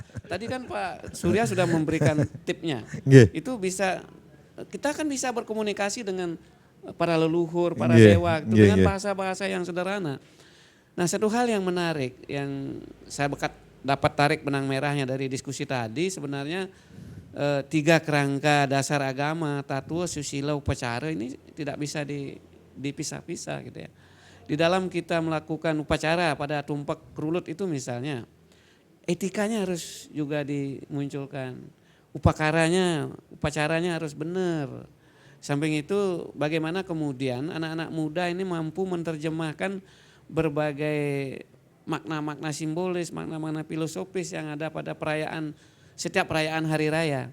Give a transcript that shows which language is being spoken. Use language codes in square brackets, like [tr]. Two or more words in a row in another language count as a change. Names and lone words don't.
[id] Tadi kan Pak Surya sudah memberikan tipnya. Itu bisa, kita kan bisa berkomunikasi dengan para leluhur, para dewa dengan bahasa-bahasa yang sederhana. Nah satu hal yang menarik yang saya dapat tarik benang merahnya dari diskusi tadi sebenarnya tiga kerangka dasar agama, tatua, susila, upacara ini tidak bisa dipisah-pisah gitu ya. Di dalam kita melakukan upacara pada tumpak kerulut itu misalnya, etikanya harus juga dimunculkan. Upacaranya harus benar. Samping itu bagaimana kemudian anak-anak muda ini mampu menerjemahkan berbagai makna-makna simbolis, makna-makna filosofis yang ada pada setiap perayaan hari raya.